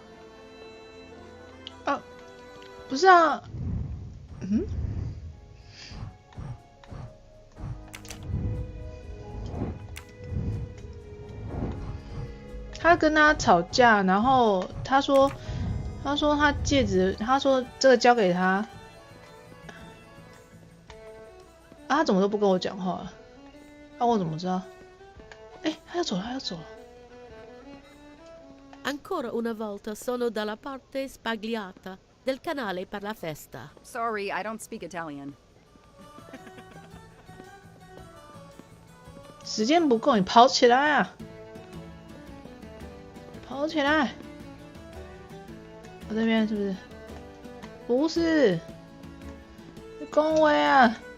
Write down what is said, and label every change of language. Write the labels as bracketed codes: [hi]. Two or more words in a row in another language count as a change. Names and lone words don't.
[zh] 啊，不是啊，嗯，他跟他吵架，然后他说他戒指，他说这个交给他，啊，他怎么都不跟我讲话？啊，我怎么知道？哎，他要走了，他要走了。 [it] Ancora una volta sono dalla parte spagliata del canale per la festa. [en] Sorry, I don't speak Italian. [zh] 时间不够，你跑起来啊！跑起来！我这边是不是？不是，是恭维啊！